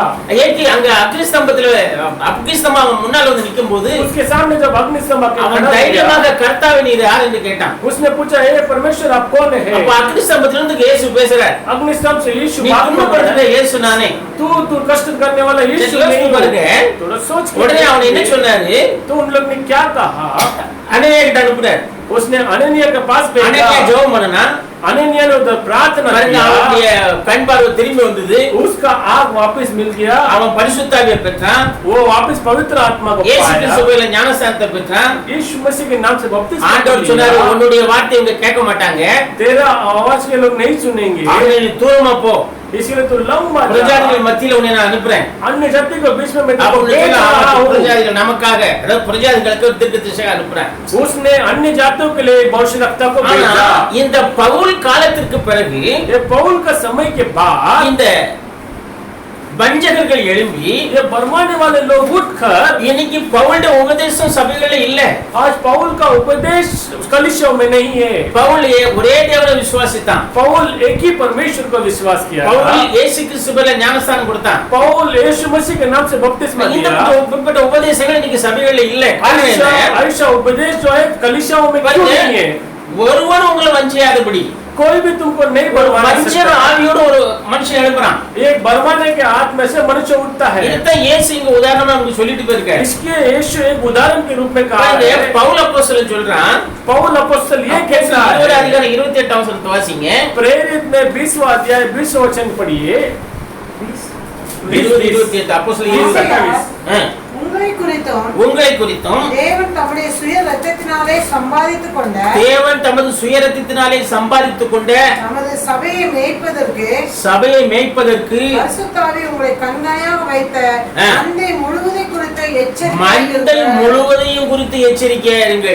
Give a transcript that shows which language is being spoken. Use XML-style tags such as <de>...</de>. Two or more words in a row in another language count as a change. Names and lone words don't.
<ta>ஏற்றி அங்க அக்னி ஸ்தம்பம் அவன் முன்னால வந்து நிக்கும்போது</ta> <hi>उसके सामने जब अग्निस्तंभ आके</hi> <ta>அவன்</ta> <hi>खड़ा</hi> <ta>தைரியமாக</ta> <hi>किया,</hi> <ta>கர்த்தாவே நீர் யார் என்று கேட்டான்.</ta> <hi>उसने पूछा हे परमेश्वर आप कौन है.</hi> <ta>அப்ப அக்னி ஸ்தம்பத்துல இருந்து இயேசு பேசுறார்.</ta> <hi>अग्निस्तंभ से यीशु</hi> <ta>நீ</ta> <hi>बात कर</hi> <ta>துன்பப்படுத்துற</ta> <hi>रहा है.</hi> <ta>இயேசு நானே.</ta> <hi>तू कष्ट करने वाला यीशु</hi> <ta>யோசிச்சு</ta> <hi>नहीं</hi> <ta>பாருங்க.</ta> <hi>है. थोड़ा सोच के</hi> <ta>உடனே அவன் என்ன</ta> <hi>देखिए.</hi> <ta>சொன்னாரு,</ta> <hi>तो उन लोग ने क्या कहा.</hi> <ta>அநேகிட்ட அனுப்புறார்.</ta> <hi>उसने अनन्या के पास</hi> <ta>அநேகியா</ta> <hi>भेजा.</hi> <ta>ஜெபம் பண்ணனா</ta> <hi>अनन्या ने उधर प्रार्थना</hi> <ta>பாருங்க,</ta> <hi>किया.</hi> <ta>அவனுடைய கண் பார்வை திரும்பி வந்தது.</ta> <hi>उसका आँख वापस मिल गया.</hi> <ta>அவன் பரிசுத்தாவியை பெற்றான்.</ta> <hi>वो वापस पवित्र आत्मा को</hi> <ta>இயேசு</ta> <hi>पाया.</hi> <ta>கிறிஸ்துவில ஞானஸ்நானத்தை பெற்றான்.</ta> <hi>यीशु मसीह के नाम से बपतिस्मा</hi> <ta>ஆண்டவர்</ta> <hi>लिया.</hi> <ta>சொன்னாரு, உன்னுடைய வார்த்தையை இவங்க கேட்க மாட்டாங்க.</ta> <hi>तेरा आवाज के लोग नहीं सुनेंगे.</hi> <ta>ஆகவே நீ தூரமா போ.</ta> <hi>इसलिए तू लंबा जा.</hi> <ta>பிரஜாதிகள் மத்தியில உன்னை நான் அனுப்புறேன்.</ta> <hi>अन्य जाति को बीच में मैं</hi> <ta>அப்ப</ta> <hi>तुमको भेज रहा हूँ.</hi> <ta>பிரஜாதிகள் நமக்காக, அதாவது பிரஜாதிகளுக்கு ஒரு தீர்க்கதரிசியை அனுப்புறேன்.</ta> <hi>उसने अन्य जातियों के लिए भविष्यवक्ता को</hi> <ta>ஆனா</ta> <hi>भेजा.</hi> <ta>இந்த பவுல் காலத்திற்கு பிறகு</ta> <hi>ये पौल का समय के बाद</hi> <ta>இந்த வஞ்சகர்கள் எழும்பி</ta> <hi>ये भरमाने वाले लोग उठकर</hi> <ta>இன்னைக்கு பவுலுடைய உபதேசம் சபைகள்ல இல்ல.</ta> <hi>आज पौल का उपदेश कलीसियाओं में नहीं है।</hi> <ta>பவுல் ஒரே தேவனை விசுவாசித்தான்.</ta> <hi>पौल एक ही परमेश्वर को विश्वास किया।</hi> <ta>பவுல் இயேசு கிறிஸ்துவில ஞானஸ்தானம் கொடுத்தான்.</ta> <hi>पौल यीशु मसीह के नाम से बपतिस्मा</hi> <ta>இந்த</ta> <hi>दिया।</hi> <ta>உபதேசங்கள் இன்னைக்கு சபைகள்ல இல்ல.</ta> <hi>ऐसा उपदेश जो है कलीसियाओं में क्यों नहीं है?</hi> <ta>ஒருவன் உங்களை வஞ்சியாதபடி</ta> <hi>कोई भी तुमको नहीं बरमाना</hi> <ta>வஞ்சக ஆவியோட ஒரு மனுஷன் எழுப்புறான்.</ta> <hi>एक बरमाने के हाथ में से मनुष्य उठता है।</hi> <ta>இதுதான் இயேசு இங்க உதாரணமா நமக்கு சொல்லிட்டு போயிருக்காரு.</ta> <hi>इसके यीशु एक उदाहरण के रूप में कहा है।</hi> <ta>பவுல் அப்போஸ்தலன் சொல்றான்.</ta> <hi>पौल अपॉस्टल ये कहता है,</hi> <ta>அதிகாரம் 28 வசனத்தை வாசிங்க.</ta> <hi>प्रेरित में 20वां अध्याय 20वां वचन पढ़िए।</hi> <ta>28 அப்போஸ்தலன் 28 உங்களை குறித்தும் தேவன் தம்முடைய சுய இரத்தத்தினாலே சம்பாதித்துக் கொண்ட நமது சபையை மேய்ப்பதற்கு பரிசுத்த ஆவி உங்களை கண்காணியாக வைத்த மந்தை முழுவதையும் குறித்து எச்சரிக்கையா இருங்கள்.</ta>